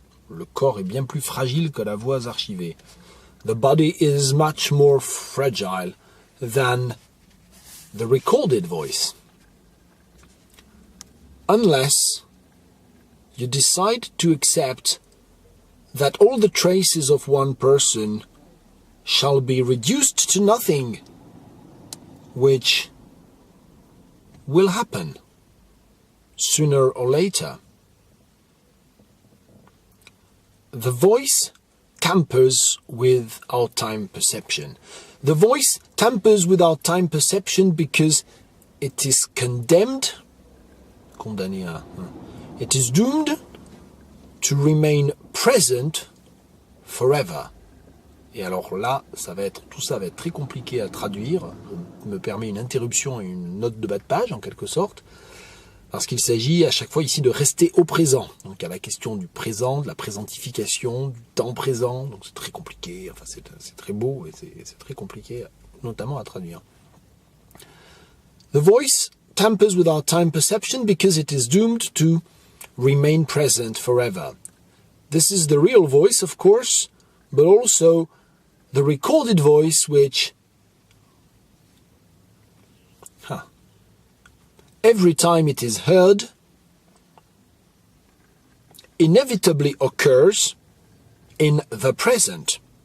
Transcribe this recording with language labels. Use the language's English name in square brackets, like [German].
[French] Le corps est bien plus fragile que la voix archivée. [English] The body is much more fragile than the recorded voice. Unless you decide to accept that all the traces of one person shall be reduced to nothing, which will happen sooner or later. The voice tampers with our time perception. The voice tampers with our time perception because it is condemned, [French] condamné à, [English] it is doomed to remain present forever. [French] Et alors là, tout ça va être très compliqué à traduire. Je me permets une interruption et une note de bas de page en quelque sorte, parce qu'il s'agit à chaque fois ici de rester au présent. Donc il y a la question du présent, de la présentification, du temps présent. Donc c'est très compliqué, enfin c'est très beau et c'est très compliqué, notamment à traduire. [English] The voice tampers with our time perception because it is doomed to remain present forever. This is the real voice, of course, but also the recorded voice which every time it is heard inevitably occurs in the present.